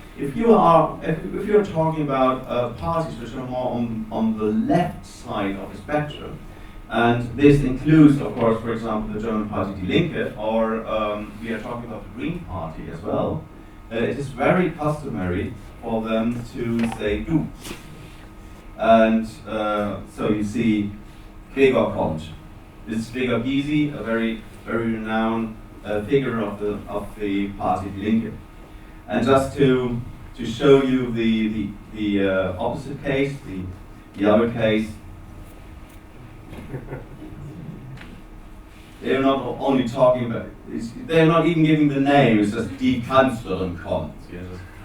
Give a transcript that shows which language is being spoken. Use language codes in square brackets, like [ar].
[en] If you're talking about parties which are more on the left side of the spectrum, and this includes, of course, for example, the German party Die Linke, or we are talking about the Green Party as well, it is very customary for them to say "do." And so you see [de] Gregor kommt. [en] This is Gregor Gysi, a very renowned figure of the party Die Linke. And just to show you the opposite case, the other case, they're not only talking about, they're not even giving the name, it's just [de] Die Kanzlerin kommt. [en] Yes.